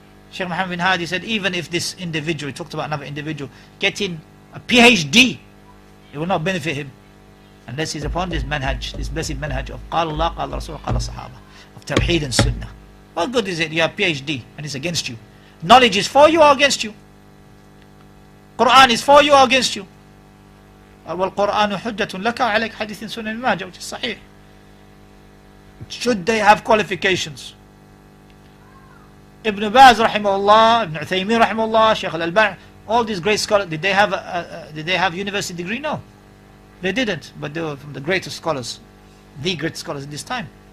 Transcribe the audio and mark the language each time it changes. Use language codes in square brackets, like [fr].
[en] Sheikh Muhammad bin Hadi said, even if this individual, he talked about another individual, getting a PhD, it will not benefit him unless he's upon this manhaj, this blessed manhaj of Qala Allah, Qala Rasul, Qala Sahaba, of Tawheed and Sunnah. What good is it? You have PhD and it's against you. Knowledge is for you or against you? Quran is for you or against you? [ar] وَالْقُرْآنُ حُجَّةٌ لَكَ وَعَلَيْكَ حديث سنن الماجة, [en] which is sahih. Should they have qualifications? Ibn Baz rahimahullah, Ibn Uthaymin rahimahullah, Shaykh al-Albani, all these great scholars, did they have university degree? No, they didn't, but they were from the greatest scholars, the great scholars in this time.